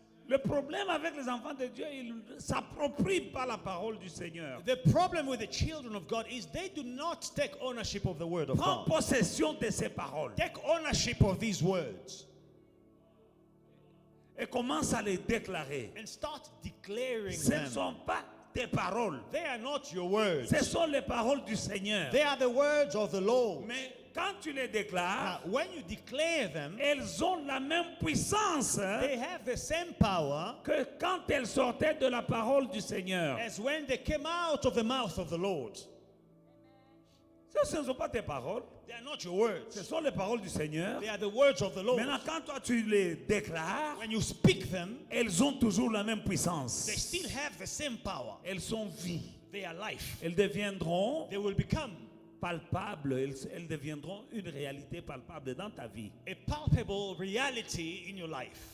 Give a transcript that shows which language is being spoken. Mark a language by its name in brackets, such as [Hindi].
[French] Le problème avec les enfants de Dieu, ils ne s'approprient pas la parole du Seigneur. [English] the problem with the children of God is they do not take ownership of the word of [French] Prends [English] God. [French] possession de ces paroles [English] Take ownership of these words [French] et commence à les déclarer. [English] and start declaring [French] Ce ne [English] them. [French] sont pas tes paroles. [English] They are not your words. [French] Ce sont les paroles du Seigneur. [English] They are the words of the Lord. [French] Mais quand tu les déclares, [English] Now, when you declare them, [French] elles ont la même puissance [English] they have the same power [French] que quand elles sortaient de la parole du Seigneur. [English] as when they came out of the mouth of the Lord. [French] Ce ne sont pas tes paroles, [English] They are not your [French] ce [English] words. [French] sont les paroles du Seigneur. [English] They are the words of the Lord. [French] Maintenant, quand toi tu les déclares, [English] When you speak them, [French] elles ont toujours la même puissance. [English] they still have the same power. [French] Elles sont vie. [English] They are life. [French] Elles deviendront [English] They will become [French] palpables. Elles deviendront une réalité palpable dans ta vie. [English] a palpable reality in your life.